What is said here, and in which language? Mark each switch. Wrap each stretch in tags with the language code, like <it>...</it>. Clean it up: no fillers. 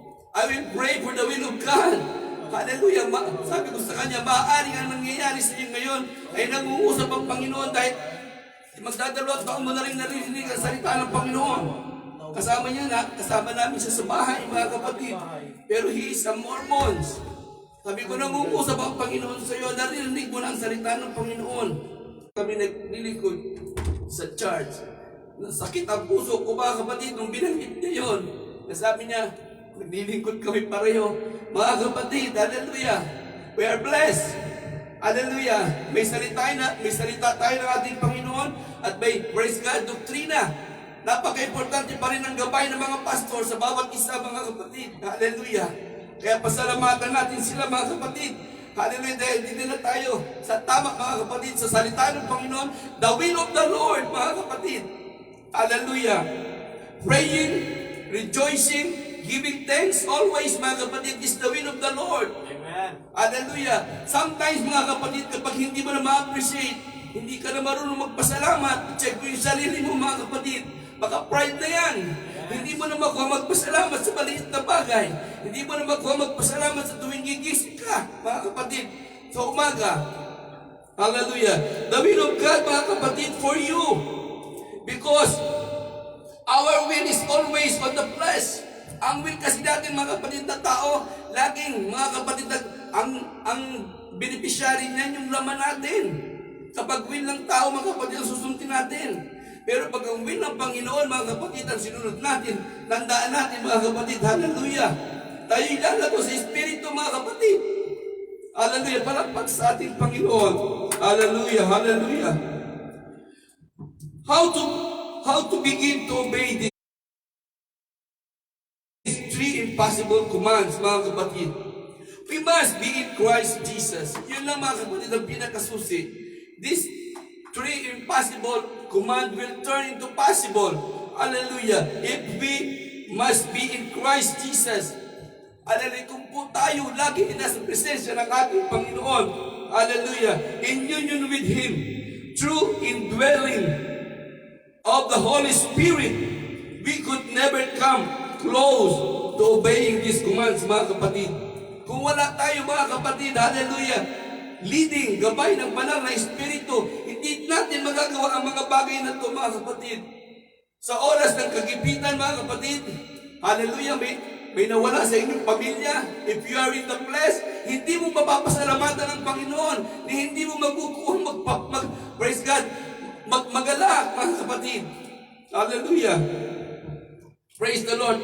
<en>I will pray for the will of God. Hallelujah.</en> <tl>Sabi ko sa kanya, maaaring ang nangyayari sa iyo ngayon ay nag-uusap ang Panginoon dahil magdadalawat taon mo na rin narinig ang salita ng Panginoon. Kasama namin siya sa bahay, mga kapatid. Pero</tl> <en>he is a Mormon.</en> <tl>Sabi ko, nag-uusap ang Panginoon sa iyo, narinig mo na ang salita ng Panginoon. Kami naglilingkod sa church. Sakit ang puso ko mga kapatid nung binanggit niya yun. Sabi niya, naglilingkod kami pareho. Mga kapatid, hallelujah.</tl> <en>We are blessed.</en> <tl>Hallelujah. May salita tayo ng ating Panginoon at may,</tl> <en>praise God,</en> <tl>doktrina. Napaka-importante pa rin ang gabay ng mga pastor sa bawat isa mga kapatid. Hallelujah. Kaya pasalamatan natin sila mga kapatid. Hallelujah. Dahil hindi na tayo sa tama mga kapatid sa salita ng Panginoon.</tl> <en>The will of the Lord</en> <tl>mga kapatid.</tl> <en>Hallelujah. Praying, rejoicing, giving thanks always</en> <tl>mga kapatid</tl> <en>is the will of the Lord. Amen.</en> <tl>Hallelujah. Sometimes mga kapatid, kapag hindi mo na ma-appreciate, hindi ka na marunong magpasalamat, check mo yung sarili mo mga kapatid. Baka pride na yan. Hindi mo na makuha magpasalamat sa maliit na bagay. Hindi mo na makuha magpasalamat sa tuwing gigising ka, mga kapatid, sa umaga.</tl> <en>Hallelujah. The will of God,</en> <tl>mga kapatid,</tl> <en>for you. Because our will is always on the flesh.</en> <tl>Ang will kasi natin, mga kapatid na tao, laging, mga kapatid, ang beneficiary niyan yung laman natin. Kapag will ng tao, mga kapatid, ang susundin natin. Pero pag ang will ng Panginoon, mga kapatid, ang sinunod natin, tandaan natin, mga kapatid, hallelujah. Tayo ilalago sa Espiritu, mga kapatid. Hallelujah, palakpak sa ating Panginoon. Hallelujah, hallelujah.</tl> <en>How to how to begin to obey these three impossible commands,</en> <tl>mga kapatid.</tl> <en>We must be in Christ Jesus.</en> <tl>Yun lang mga kapatid ang pinakasusi.</tl> <en>These three impossible command will turn into possible. Hallelujah. If we must be in Christ Jesus. Hallelujah.</en> <tl>Kung po tayo lagi nasa presensya ng ating Panginoon. Hallelujah.</tl> <en>In union with Him. Through indwelling of the Holy Spirit, we could never come close to obeying these commands,</en> <tl>mga kapatid. Kung wala tayo, mga kapatid, hallelujah, leading, gabay ng banal na Espiritu, hindi natin magagawa ang mga bagay na ito, mga kapatid. Sa oras ng kagipitan, mga kapatid, hallelujah, may nawala sa inyong pamilya.</tl> <en>If you are in the flesh,</en> <tl>hindi mo mapapasalamatan ng Panginoon, hindi mo magkukuha, praise God, magala, mga kapatid. Hallelujah.</tl> <en>Praise the Lord.</en>